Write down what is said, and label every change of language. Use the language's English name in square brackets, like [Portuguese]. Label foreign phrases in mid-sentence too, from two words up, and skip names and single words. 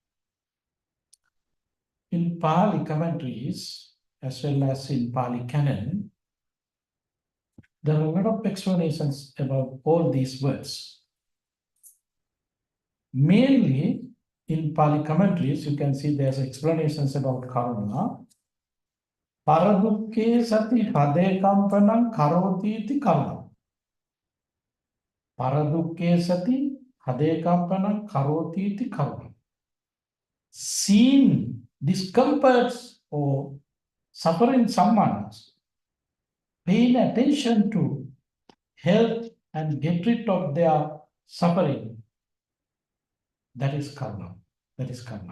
[English] In Pali commentaries, as well as in Pali canon, there are a lot of explanations about all these words. Mainly in Pali commentaries, you can see there's explanations about karuna. [Pali] Paradukke sati hadekampanam karoti iti karuna. Paradukke sati hadekampanam karoti iti karuna. [English] Seeing discomforts or suffering someone, paying attention to help and get rid of their suffering, that is karma. That is karma.